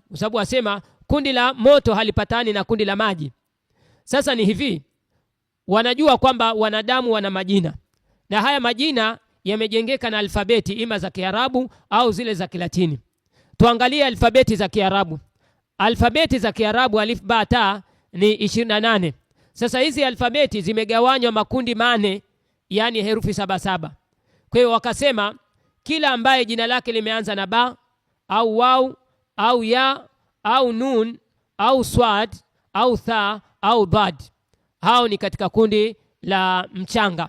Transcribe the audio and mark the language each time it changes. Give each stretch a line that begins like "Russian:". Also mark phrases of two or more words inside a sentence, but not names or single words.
Swahili: Kwa sababu asema kundi la moto halipatani na kundi la maji. Sasa ni hivi, wanajua kwamba wanadamu wana majina, na haya majina yamejengeka na alfabeti ima za Kiarabu au zile za Kilatini. Tuangalie alfabeti za Kiarabu. Alfabeti za Kiarabu
Arabic: ألف باء تاء
Swahili: ni 28. Sasa hizi alfabeti zimegawanywa makundi mane, yani herufi 77. Kwa hiyo wakasema kila ambaye jina lake limeanza na ba au waw au ya au nun au swad au tha au dad, hao ni katika kundi la mchanga.